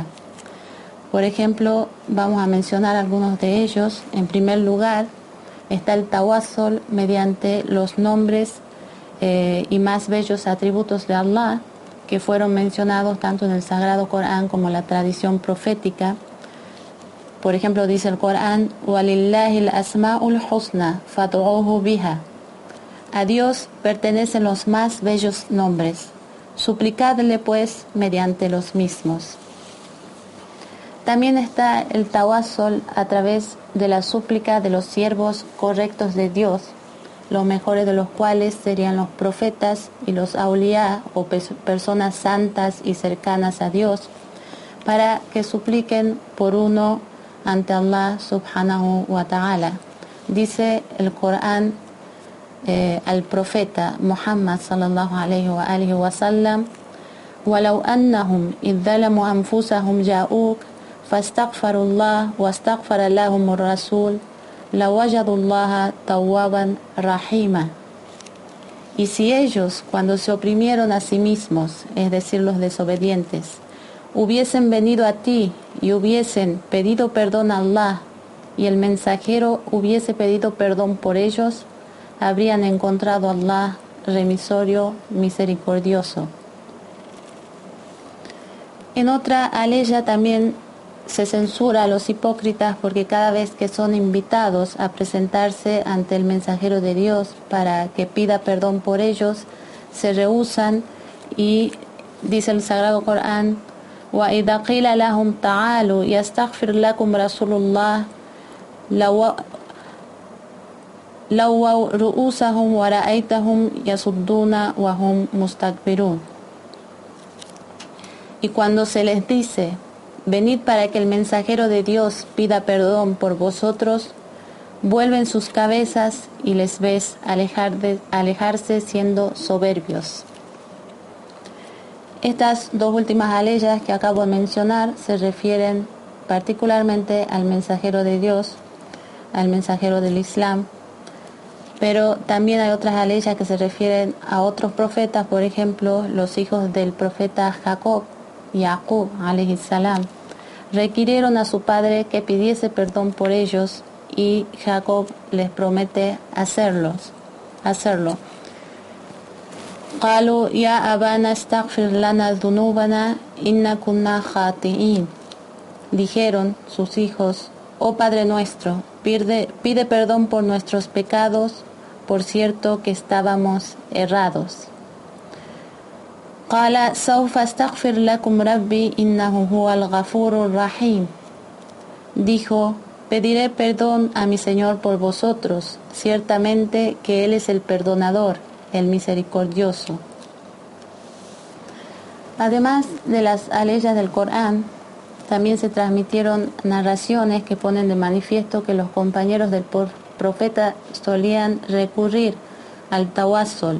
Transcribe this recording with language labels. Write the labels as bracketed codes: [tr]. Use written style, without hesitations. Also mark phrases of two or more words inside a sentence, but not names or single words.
[es] Por ejemplo, vamos a mencionar algunos de ellos. En primer lugar, está el tawassul mediante los nombres y más bellos atributos de Allah, que fueron mencionados tanto en el Sagrado Corán como en la tradición profética. Por ejemplo, dice el Corán, [ar] وَلِلَّهِ الْأَسْمَاءُ الْحُسْنَى فَادْعُوهُ بِهَا. [es] A Dios pertenecen los más bellos nombres. Suplicadle pues mediante los mismos. También está el tawassul a través de la súplica de los siervos correctos de Dios, los mejores de los cuales serían los profetas y los awliya o personas santas y cercanas a Dios, para que supliquen por uno ante Allah [ar] سبحانه وتعالى. [es] Dice el Corán al profeta Muhammad [ar] صلى الله عليه وآله وسلم, وَلَوْ أَنَّهُمْ إِذْ ظَلَمُوا أَنفُسَهُمْ جَاءُوكَ فَاسْتَغْفَرُوا اللَّهَ وَاسْتَغْفَرَ لَهُمُ الرَّسُولُ لَوَجَدُوا اللَّهَ تَوَّابًا رَحِيمًا. [es] Y si ellos, cuando se oprimieron a sí mismos, es decir, los desobedientes, hubiesen venido a ti y hubiesen pedido perdón a Allah, y el mensajero hubiese pedido perdón por ellos, habrían encontrado a Allah remisorio, misericordioso. En otra aleya también se censura a los hipócritas porque cada vez que son invitados a presentarse ante el mensajero de Dios para que pida perdón por ellos, se rehúsan y dice el Sagrado Corán, [ar] وَإِذَا قِيلَ لَهُمْ تَعَالُوا يَسْتَغْفِرْ لَكُمْ رَسُولُ اللَّهِ لَوَّوْا رُؤُوسَهُمْ وَرَأَيْتَهُمْ يَصُدُّونَ وَهُمْ مُسْتَكْبِرُونَ. [es] Y cuando se les dice, venid para que el mensajero de Dios pida perdón por vosotros, vuelven sus cabezas y les ves alejarse siendo soberbios. Estas dos últimas aleyas que acabo de mencionar se refieren particularmente al mensajero de Dios, al mensajero del Islam, pero también hay otras aleyas que se refieren a otros profetas, por ejemplo, los hijos del profeta Jacob, [ar] Yaqub عليه السلام, [es] requirieron a su padre que pidiese perdón por ellos y Jacob les promete hacerlo. [ar] قالوا يا أبانا استغفر لنا ذنوبنا إنا كنا خاطئين. [es] Dijeron sus hijos: oh Padre nuestro, pide perdón por nuestros pecados, por cierto que estábamos errados. [ar] قال سوف استغفر لكم ربي إنه هو الغفور الرحيم. [es] Dijo: pediré perdón a mi Señor por vosotros, ciertamente que Él es el perdonador, el misericordioso. Además de las aleyas del Corán, también se transmitieron narraciones que ponen de manifiesto que los compañeros del profeta solían recurrir al tawassul.